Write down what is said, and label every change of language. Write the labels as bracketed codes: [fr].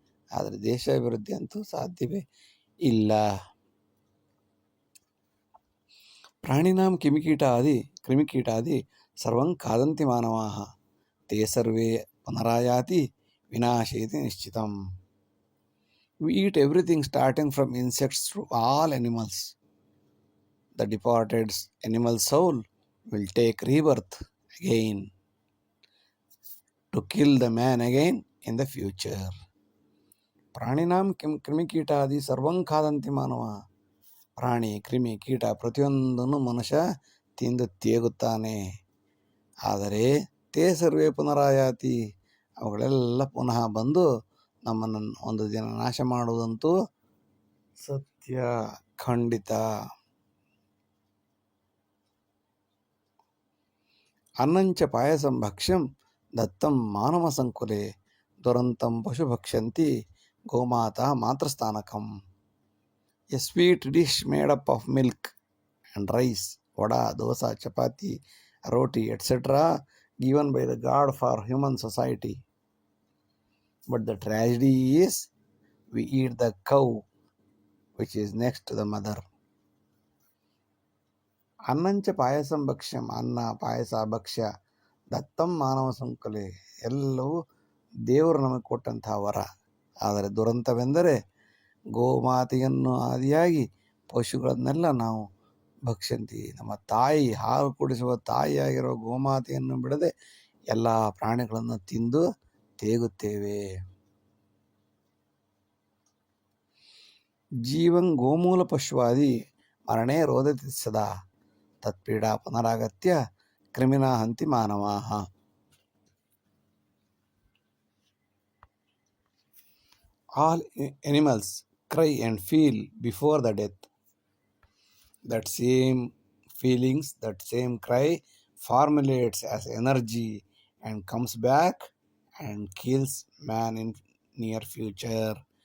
[kn] ಆದರೆ ದೇಶ ಅಭಿವೃದ್ಧಿ ಅಂತೂ ಸಾಧ್ಯವೇ ಇಲ್ಲ. [sa] ಪ್ರಾಣಿನಾಂ ಕ್ರಿಮಿಕೀಟಾದಿ ಸರ್ವಂ ಖಾದಂತಿ ಮಾನವಾಃ ತೇ ಸರ್ವೇ ಪುನರಾಯಾತಿ ವಿನಾಶೇತಿ ನಿಶ್ಚಿತಂ. [en] We eat everything starting from insects to all animals. The departed animal soul will take rebirth again to kill the man again in the future. [sa] ಪ್ರಾಣಿನಾಂ ಕ್ರಿಮಿಕೀಟಾದಿ ಸರ್ವಂ ಖಾದಂತಿ ಮಾನವ. [kn] ಪ್ರಾಣಿ, ಕ್ರಿಮಿ, ಕೀಟ ಪ್ರತಿಯೊಂದನ್ನು ಮನುಷ್ಯ ತಿಂದು ತೇಗುತ್ತಾನೆ. ಆದರೆ [sa] ತೇ ಸರ್ವೇ ಪುನರಾಯಾತಿ, [kn] ಅವುಗಳೆಲ್ಲ ಪುನಃ ಬಂದು ನಮ್ಮನ್ನು ಒಂದು ದಿನ ನಾಶ ಮಾಡುವುದಂತೂ ಸತ್ಯ, ಖಂಡಿತ. [sa] ಅನ್ನಂಚ ಪಾಯಸಂ ಭಕ್ಷ್ಯಂ ದತ್ತಂ ಮಾನವ ಸಂಕುಲೆ ದುರಂತಂ ಪಶು ಭಕ್ಷಂತಿ ಗೋಮಾತಾ ಮಾತೃಸ್ಥಾನಕಂ. [en] A sweet dish made up of milk and rice, vada, dosa, chapati, roti, etcetera given by the God for human society. But the tragedy is we eat the cow which is next to the mother. [sa] ಅನ್ನಂಚ payasam ಭಕ್ಷ್ಯಂ, [kn] ಅನ್ನ, ಪಾಯಸ, ಭಕ್ಷ್ಯ, [sa] ದತ್ತಂ ಮಾನವ ಸಂಕಲೆ, [kn] ಎಲ್ಲವೂ ದೇವರು ನಮಗೆ ಕೊಟ್ಟಂತಹ ವರ. ಆದರೆ ದುರಂತವೆಂದರೆ ಗೋಮಾತೆಯನ್ನು ಆದಿಯಾಗಿ ಪಶುಗಳನ್ನೆಲ್ಲ ನಾವು ಭಕ್ಷಂತಿ. ನಮ್ಮ ತಾಯಿ, ಹಾಲು ಕುಡಿಸುವ ತಾಯಿಯಾಗಿರೋ ಗೋಮಾತೆಯನ್ನು ಬಿಡದೆ ಎಲ್ಲ ಪ್ರಾಣಿಗಳನ್ನು ತಿಂದು ತೇಗುತ್ತೇವೆ. [sa] ಜೀವಂ ಗೋಮೂಲ ಪಶ್ವಾದಿ ಮರಣೇ ರೋದತಿ ಸದಾ ತತ್ಪೀಡಾ ಪುನರಾಗತ್ಯ ಕ್ರಿಮಿನಾ ಹಂತಿ ಮಾನವಾಃ. [en] All animals cry and feel before the death. That same feelings, that same cry formulates as energy and comes back and kills man in near future.